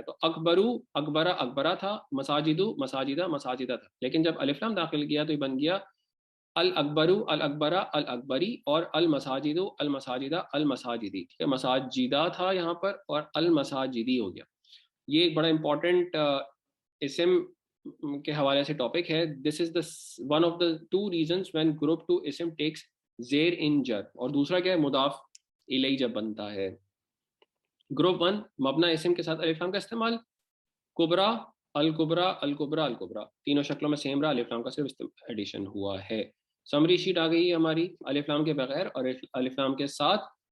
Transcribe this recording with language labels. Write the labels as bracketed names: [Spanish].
[Urdu] تو اکبرو اکبرا اکبرا تھا، مساجدو مساجدہ مساجدہ تھا، لیکن جب الف لام داخل کیا تو یہ بن گیا الاکبرو الاکبرا الاکبری، اور المساجدو المساجدہ المساجدی. ٹھیک ہے، مساجدہ تھا یہاں پر اور المساجدی ہو گیا. یہ ایک بڑا امپورٹنٹ اسم کے حوالے سے ٹاپک ہے. [English] This is the one of the 2 reasons when group 2 some taxes زیر in جر. [Urdu] اور دوسرا کیا ہے؟ مضاف الیہ جب بنتا ہے. گروپ 1 مبنا اسم کے ساتھ الف لام کا استعمال. کبرا الکبرا الکبرا الکبرا، تینوں شکلوں میں سیم رہا، الف لام کا صرف ایڈیشن ہوا ہے. سمری شیٹ آ گئی ہے ہماری الف لام کے بغیر اور الف لام کے ساتھ.